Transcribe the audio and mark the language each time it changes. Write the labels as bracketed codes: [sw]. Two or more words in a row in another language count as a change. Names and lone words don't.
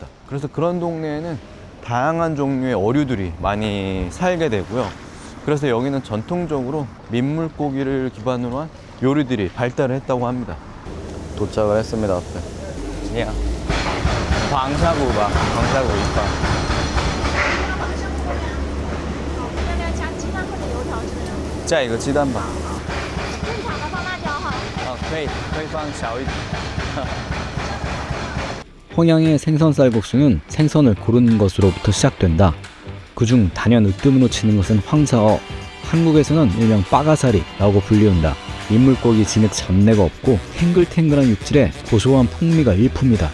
[ko] 그래서 그런 동네에는 다양한 종류의 어류들이 많이 살게 되고요. 그래서 여기는 전통적으로 민물고기를 기반으로 한 요리들이 발달을 했다고 합니다. 도착을 했습니다. 앞에. 야, 광샤구바, 광샤구 이파. [zh] 加一个鸡蛋吧。正常的放辣椒哈。可以放小一点。 [ko] 헝양의 생선 쌀국수는 생선을 고르는 것으로부터 시작된다. 그중 단연 으뜸으로 치는 것은 황사어. 한국에서는 일명 빠가사리라고 불리운다. 민물고기 진흙 잡내가 없고 탱글탱글한 육질에 고소한 풍미가 일품이다.